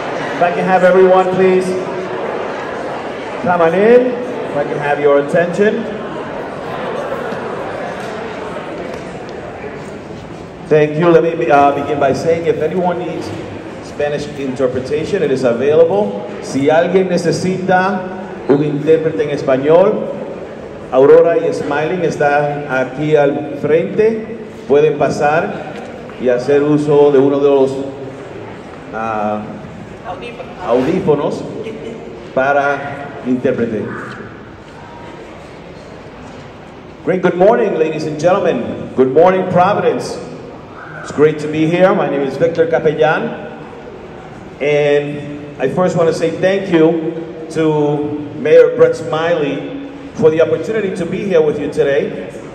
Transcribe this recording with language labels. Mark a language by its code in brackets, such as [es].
[en] If I can have everyone, please, come on in. If I can have your attention. Thank you. Let me begin by saying, if anyone needs Spanish interpretation, it is available. [es] Si alguien necesita un intérprete en español, Aurora y Smiley están aquí al frente. Pueden pasar y hacer uso de uno de los audífonos para interpretar. [en] Great, good morning, ladies and gentlemen. Good morning, Providence. It's great to be here. My name is Victor Capellan. And I first want to say thank you to Mayor Brett Smiley for the opportunity to be here with you today.